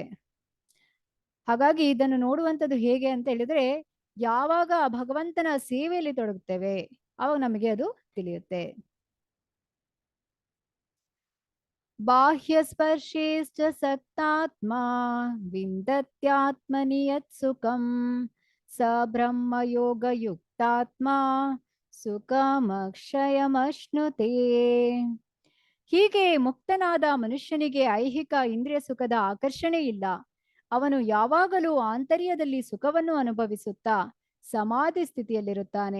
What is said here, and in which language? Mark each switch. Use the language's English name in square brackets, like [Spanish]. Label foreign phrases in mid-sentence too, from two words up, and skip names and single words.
[Kannada] ಹಾಗಾಗಿ ಇದನ್ನು ನೋಡುವಂಥದ್ದು ಹೇಗೆ ಅಂತ ಹೇಳಿದ್ರೆ, ಯಾವಾಗ ಆ ಭಗವಂತನ ಸೇವೆಯಲ್ಲಿ ತೊಡಗುತ್ತೇವೆ ಆವಾಗ ನಮಗೆ ಅದು ತಿಳಿಯುತ್ತೆ. [Sanskrit] ಬಾಹ್ಯ ಸ್ಪರ್ಶೇಶ್ಚ ಸಕ್ತಾತ್ಮ ವಿಂದತ್ಯಾತ್ಮನಿ ಯತ್ ಸುಖಂ ಸ ಬ್ರಹ್ಮ ಯೋಗ ಯುಕ್ತಾತ್ಮ ಸುಖಮಕ್ಷಯಮಶ್ನುತೆ. [Kannada] ಹೀಗೆ ಮುಕ್ತನಾದ ಮನುಷ್ಯನಿಗೆ ಐಹಿಕ ಇಂದ್ರಿಯ ಸುಖದ ಆಕರ್ಷಣೆ ಇಲ್ಲ. ಅವನು ಯಾವಾಗಲೂ ಆಂತರ್ಯದಲ್ಲಿ ಸುಖವನ್ನು ಅನುಭವಿಸುತ್ತಾ ಸಮಾಧಿ ಸ್ಥಿತಿಯಲ್ಲಿರುತ್ತಾನೆ.